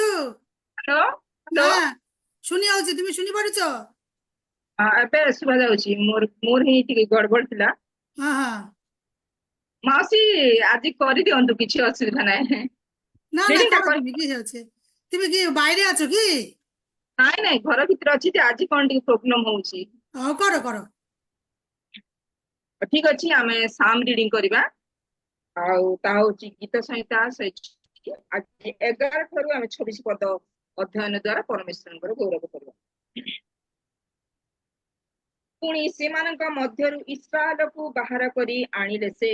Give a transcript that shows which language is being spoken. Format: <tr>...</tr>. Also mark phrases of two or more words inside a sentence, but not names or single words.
<or>ହ୍ୟାଲୋ ହ୍ୟାଲୋ</or> <bn>হ্যাঁ শুনি হচ্ছে তুমি শুনি পারুছ</bn> <or>ଏବେ ଶୁଭା ଯାଉଛି ମୋର ହିଁ ଟିକେ ଗଡବଡ ଥିଲା</or> <bn>হ্যাঁ হ্যাঁ</bn> <or>ମାଉସୀ ଆଜି କରିଦିଅନ୍ତୁ କିଛି ଅସୁବିଧା ନାହିଁ</or> <bn>না না</bn> <or>ରିଡିଂ ଟା</or> <bn>করো তুমি কি হচ্ছে তুমি কি বাইরে আছো কি</bn> <or>ନାଇଁ ନାଇଁ ଘର ଭିତରେ ଅଛି ଯେ ଆଜି କଣ ଟିକେ ପ୍ରୋବ୍ଲେମ ହଉଛି</or> <bn>করো করো</bn> <or>ଠିକ ଅଛି ଆମେ ସାମ ରିଡିଂ କରିବା ଆଉ ତାହା ହଉଛି ଗୀତ ସଂହିତା ଆଜି 11 ଠାରୁ ଆମେ 26 ପଦ ଅଧ୍ୟୟନ ଦ୍ଵାରା ପରମେଶ୍ୱରଙ୍କର ଗୌରବ କରିବା ପୁଣି ସେମାନଙ୍କ ମଧ୍ୟରୁ ଇସ୍ରାଏଲକୁ ବାହାର କରି ଆଣିଲେ ସେ</or>